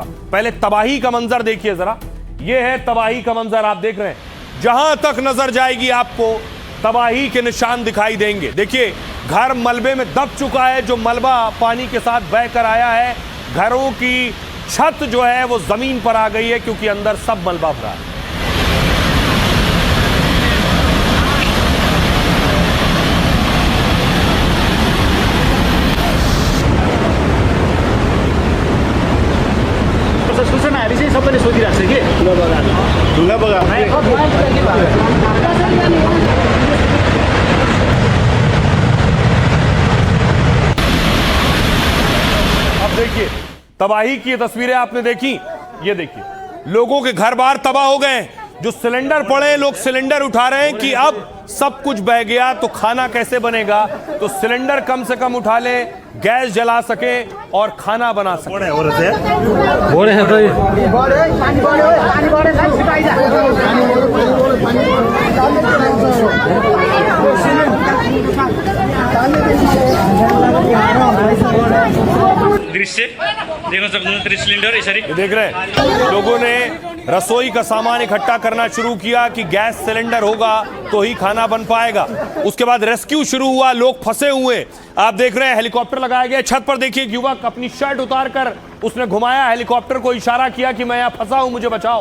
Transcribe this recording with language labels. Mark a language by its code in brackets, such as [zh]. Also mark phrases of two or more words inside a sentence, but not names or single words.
[hi] पहले तबाही का मंजर देखिए जरा। यह है तबाही का मंजर, आप देख रहे हैं। जहां तक नजर जाएगी आपको तबाही के निशान दिखाई देंगे। देखिए, घर मलबे में दब चुका है। जो मलबा पानी के साथ बह कर आया है, घरों की छत जो है वो जमीन पर आ गई है, क्योंकि अंदर सब मलबा भरा है। [ne] सूचनाहरू चाहिँ सबैले सोधिरहेको छ कि ढुङ्गा बगान [hi] अब देखिए, तबाही की तस्वीरें आपने देखी। ये देखिए, लोगों के घर बार तबाह हो गए। जो सिलेंडर पड़े, लोग सिलेंडर उठा रहे हैं कि अब सब कुछ बह गया तो खाना कैसे बनेगा। तो सिलेंडर कम से कम उठा ले, गैस जला सके और खाना बना सके। [ne] दृश्य देख्न सक्नुहुन्छ, सिलिन्डर यसरी [hi] देख रहे हैं, लोगों ने रसोई का सामान इकट्ठा करना शुरू किया कि गैस सिलेंडर होगा तो ही खाना बन पाएगा। उसके बाद रेस्क्यू शुरू हुआ, लोग फंसे हुए। आप देख रहे हैं, हेलीकॉप्टर लगाया गया। छत पर देखिए, एक युवक अपनी शर्ट उतारकर उसने घुमाया, हेलीकॉप्टर को इशारा किया कि मैं यहाँ फंसा हूं, मुझे बचाओ।